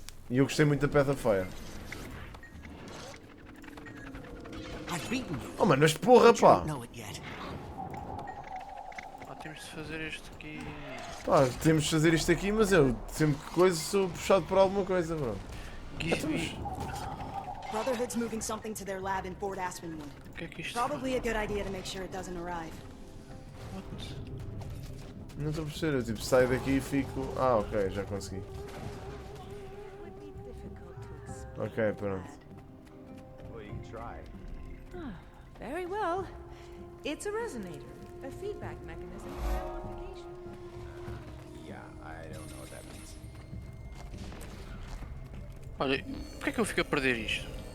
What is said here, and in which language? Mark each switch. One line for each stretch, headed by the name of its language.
Portuguese: E eu gostei muito da Path of Fire. Oh mano, mas porra, pá! Temos de fazer isto aqui. Pá, temos de fazer isto aqui, mas eu sempre que coisa sou puxado por alguma coisa, bro.
English: Brotherhood's moving something to their lab in Fort Aspenwood. Probably a good idea to make sure it doesn't arrive.
Portuguese: Não estou a perceber, eu tipo saio daqui e fico... Ah, ok, já consegui. Ok, pronto.
English: Very well. It's a resonator, a feedback mechanism for amplification. Yeah, I don't know what that means.
Portuguese: Olha, porquê é que eu fico a perder isto?